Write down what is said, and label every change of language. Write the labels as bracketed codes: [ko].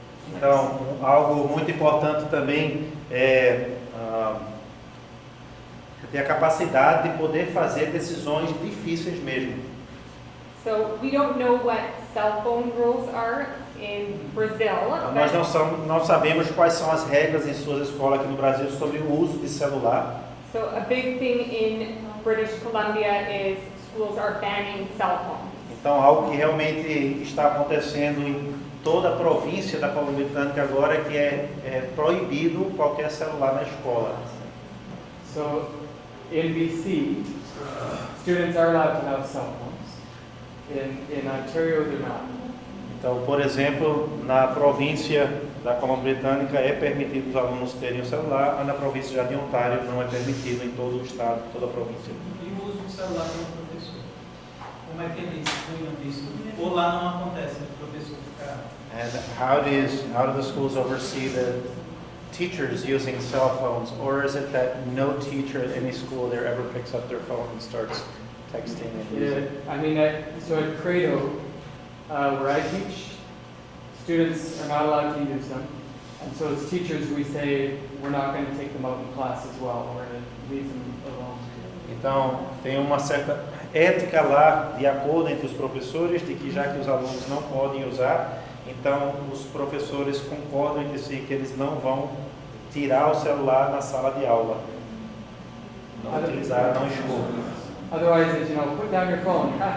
[pt] Então, algo muito importante também é ter a capacidade de poder fazer decisões difíceis mesmo. [en] So we don't know what cell phone rules are in Brazil. [pt] Nós não sabemos quais são as regras em suas escolas aqui no Brasil sobre o uso de celular. [en] So a big thing in British Columbia is schools are banning cell phones. [pt] Então, algo que realmente está acontecendo em toda a província da Colômbia Britânica agora é que é proibido qualquer celular na escola. [en] So in BC, students are allowed to have cell phones. In Ontario, they're not. [pt] Então, por exemplo, na província da Colômbia Britânica é permitido os alunos terem o celular, mas na província já de Ontário não é permitido em todo o estado, toda a província. E o uso do celular pelo professor? Como é que eles cuidam disso? Ou lá não acontece, o professor fica... [en] And how do the schools oversee the teachers using cell phones, or is it that no teacher at any school there ever picks up their phone and starts texting and using it? I mean, so at Credo, where I teach, students are not allowed to use them. And so as teachers, we say we're not going to take them out in class as well. We're going to leave them alone. [pt] Então, tem uma certa ética lá, de acordo entre os professores, de que já que os alunos não podem usar, então os professores concordam entre si que eles não vão tirar o celular na sala de aula. Não utilizar, não expor. [en] Otherwise, it's, put down your phone.